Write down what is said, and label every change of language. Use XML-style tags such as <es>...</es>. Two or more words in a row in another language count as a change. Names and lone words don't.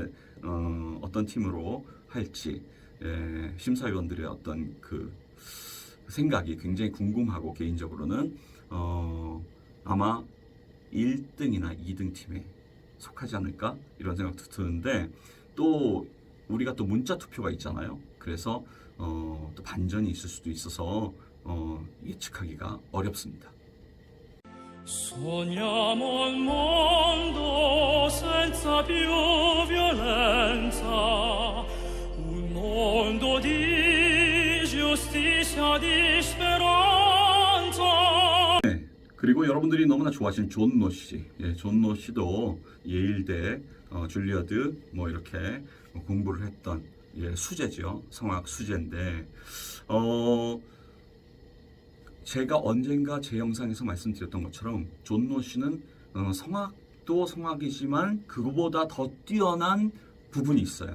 <ko>팀으로 할지, 심사위원들의 어떤 그 생각이 굉장히 궁금하고, 개인적으로는 아마 1등이나 2등 팀에 속하지 않을까, 이런 생각도 드는데, 또 우리가 또 문자 투표가 있잖아요. 그래서 또 반전이 있을 수도 있어서 예측하기가 어렵습니다.</ko> <it>Sogniamo un mondo senza più violenza, un mondo di giustizia, di speranza.</it> <ko>네, 그리고 여러분들이 너무나 좋아하시는 존노 씨, 존노 씨도 예일대 줄리어드 뭐 이렇게 공부를 했던 수재죠. 성악 수재인데, 제가 언젠가 제 영상에서 말씀드렸던 것처럼 존노 씨는 성악도 성악이지만 그거보다 더 뛰어난 부분이 있어요.</ko>